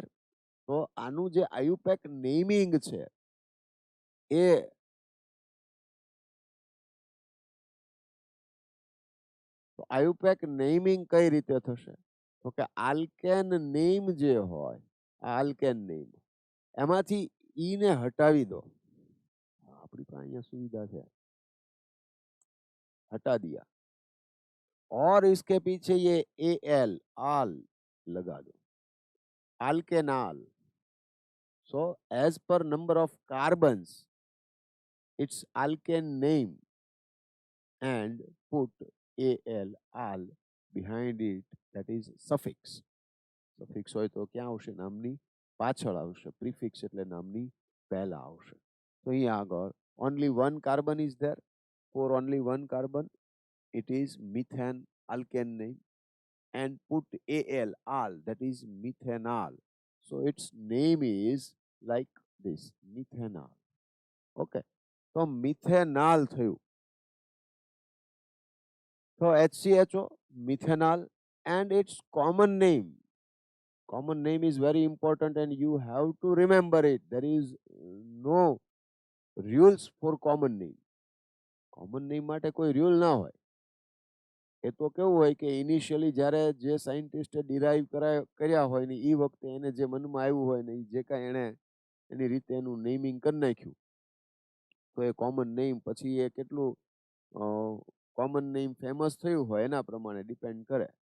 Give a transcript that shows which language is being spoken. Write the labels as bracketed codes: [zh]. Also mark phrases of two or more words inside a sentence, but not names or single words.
[gu] તો આનું જે [en] IUPAC naming [gu] છે એ [en] IUPAC naming [gu] કઈ રીતે થશે? તો કે [en] alkane name [gu] જે હોય, [en] alkane name [gu] એમાંથી ઈ ને હટાવી દો. આપણી પાસે અહીંયા સુવિધા છે, [hi] हटा दिया और इसके पीछे ये AL आल लगा दो, [en] alkanal. So as per number of carbons its alkane name and put AL al behind it, that is suffix. [gu] Suffix હોય તો ક્યાં આવશે? નામની પાછળ આવશે. પ્રિફિક્સ એટલે નામની પહેલા આવશે. તો અહીંયા આગળ [en] only one carbon is there. For only one carbon it is methane alkane name and put AL al, that is methanol. So its name is like this, methanol. [gu] Okay. તો methanol થયું. [en] So HCHO, methanol, and its common name. Common name is very important and you have to remember it. There is no rules for common name. Common name [gu] માટે કોઈ રૂલ ના હોય. એ તો કેવું હોય કે ઇનિશિયલી જ્યારે જે સાયન્ટિસ્ટે ડિરાઈવ કર્યા હોય ને એ વખતે એને જે મનમાં આવ્યું હોય ને જે કાંઈ એણે એની રીતે એનું નેમિંગ કરી નાખ્યું, તો એ [en] common name [gu] પછી એ કેટલું [en] common name [gu] ફેમસ થયું હોય એના પ્રમાણે ડિપેન્ડ કરે.